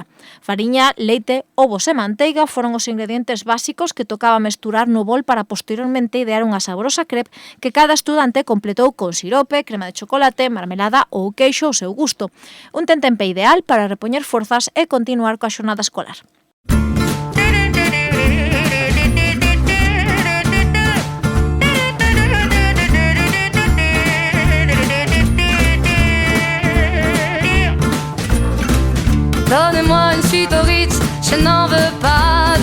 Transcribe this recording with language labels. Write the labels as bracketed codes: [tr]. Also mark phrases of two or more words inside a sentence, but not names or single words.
[gl] Fariña, leite, ovos e manteiga foron os ingredientes básicos que tocaba mesturar no bol para posteriormente idear unha saborosa crepe que cada estudante completou con sirope, crema de chocolate, marmelada ou queixo ao seu gusto. Un tentempe ideal para repoñer forzas e continuar coa xornada escolar. [fr] Donnez-moi une suite au Ritz, je n'en veux pas.